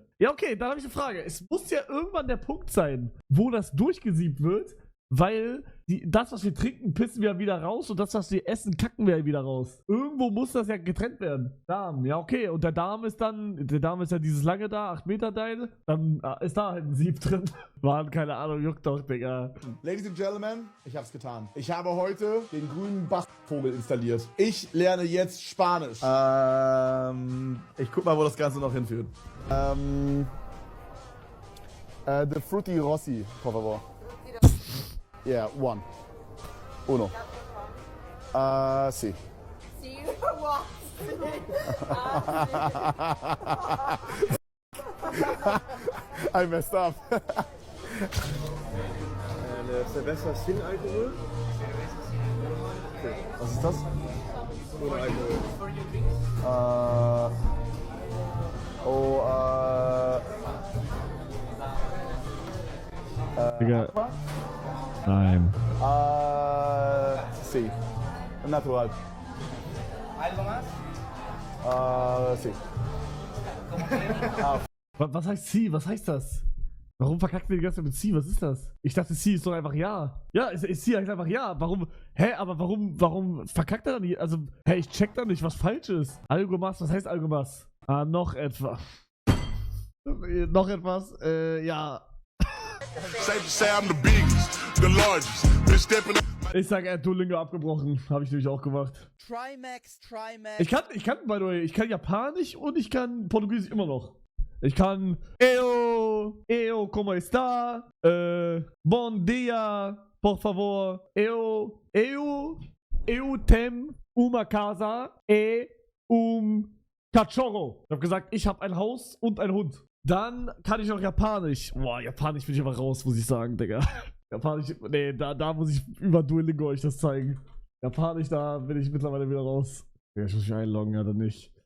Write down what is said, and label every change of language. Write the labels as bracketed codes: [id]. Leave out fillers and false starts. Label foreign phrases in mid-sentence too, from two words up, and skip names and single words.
[de] Ja, okay, dann habe ich eine Frage. Es muss ja irgendwann der Punkt sein, wo das durchgesiebt wird, weil das, was wir trinken, pissen wir wieder raus und das, was wir essen, kacken wir wieder raus. Irgendwo muss das ja getrennt werden. Darm, ja, okay. Und der Darm ist ja dieses lange da, 8 Meter Teil. Dann ist da halt ein Sieb drin. Mann, keine Ahnung, juckt doch, Digga. [en] Ladies and Gentlemen, [de] ich hab's getan. Ich habe heute den grünen Bachvogel installiert. Ich lerne jetzt Spanisch. Ich guck mal, wo das Ganze noch hinführt. [es] The Fruity Rossi, por favor. [en] Yeah, one. Uno. [es] Sí. Sí, [en] I messed up. [es] Cerveza sin Alkohol. [de] Okay. Was ist das? Ohne Alkohol. Digga. Nein. [es] Sí. Natural. ¿Algo más? Sí. [de] Was heißt C? Was heißt das? Warum verkackt ihr die ganze Zeit mit C? Was ist das? Ich dachte, C ist doch einfach ja. Ja, C heißt einfach ja. Warum? Hä, aber warum verkackt er dann nicht? Also, hä, ich check da nicht, was falsch ist. Algomas, was heißt Algomas? Noch etwas. Noch etwas? Ja. Ich sag, er hat Duolingo abgebrochen. Habe ich nämlich auch gemacht. Trimax. Ich kann, [en] by the way, [de] ich kann Japanisch und ich kann Portugiesisch immer noch. Ich kann [pt] Eu, como está? Bom dia, por favor. Eu tem uma casa e cachorro. [de] Ich habe gesagt, ich habe ein Haus und einen Hund. Dann kann ich noch Japanisch. Boah, Japanisch bin ich aber raus, muss ich sagen, Digga. Japanisch, nee, da muss ich über Duolingo euch das zeigen. Japanisch, da bin ich mittlerweile wieder raus. Ja, ich muss mich einloggen, ja, dann nicht.